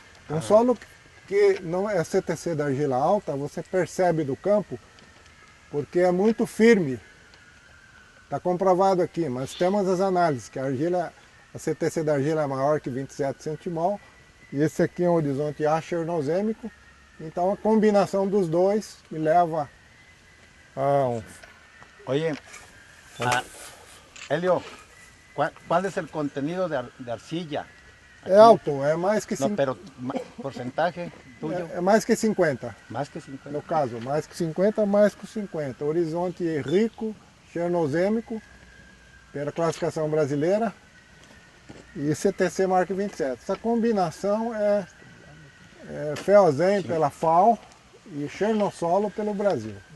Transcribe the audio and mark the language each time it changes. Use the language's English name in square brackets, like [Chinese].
[Portuguese] Um solo que não é CTC da argila alta, você percebe do campo, porque é muito firme. Está comprovado aqui, mas temos as análises, que a CTC da argila é maior que 27 centimol, e esse aqui é um horizonte A chernozêmico. Então a combinação dos dois me leva a um... [Spanish] Oye, Helio, ¿cuál es el contenido de arcilla? [Portuguese] É alto, é mais que, [Spanish] No, pero porcentaje tuyo, [Portuguese] é mais que 50. [Spanish] más que 50. [Portuguese] No caso, mais que 50, mais que 50. Horizonte rico, chernozêmico, pela classificação brasileira, e CTC marca 27. Essa combinação é Feozem pela FAO e Chernossolo pelo Brasil.